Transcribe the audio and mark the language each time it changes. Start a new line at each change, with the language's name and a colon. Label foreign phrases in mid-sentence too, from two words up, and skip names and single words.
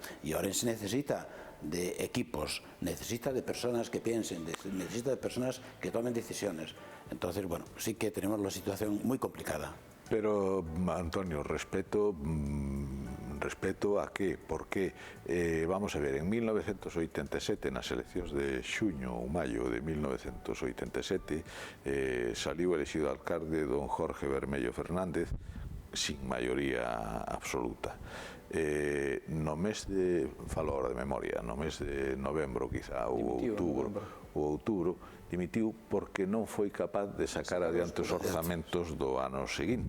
Spanish: Y Orense necesita de equipos, necesita de personas que piensen, necesita de personas que tomen decisiones. Entonces, bueno, sí que tenemos la situación muy complicada. Pero, Antonio, respeto a qué? Porque, vamos a ver, en 1987,
Galician: nas eleccións de xuño ou maio de 1987, saliu elexido alcalde don Jorge Bermello Fernández sin maioría absoluta. No mes de, falo ahora de memoria, no mes de novembro quizá, ou outubro, dimitiu porque non foi capaz de sacar adiante os orzamentos do ano seguinte.